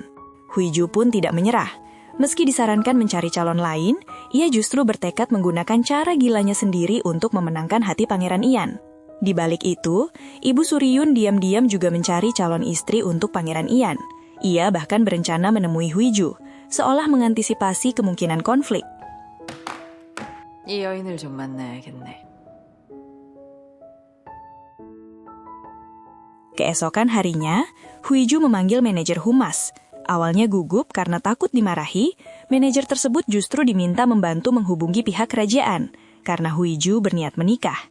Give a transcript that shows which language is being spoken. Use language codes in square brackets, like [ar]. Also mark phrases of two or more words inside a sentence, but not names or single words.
[id] Huiju pun tidak menyerah. Meski disarankan mencari calon lain, ia justru bertekad menggunakan cara gilanya sendiri untuk memenangkan hati Pangeran Ian. Di balik itu, Ibu Suryun diam-diam juga mencari calon istri untuk Pangeran Ian. Ia bahkan berencana menemui Huiju, seolah mengantisipasi kemungkinan konflik. [ko] 이 여인을 좀 만나야겠네. [id] Keesokan harinya, Huiju memanggil manajer humas. Awalnya gugup karena takut dimarahi, manajer tersebut justru diminta membantu menghubungi pihak kerajaan, karena Huiju berniat menikah.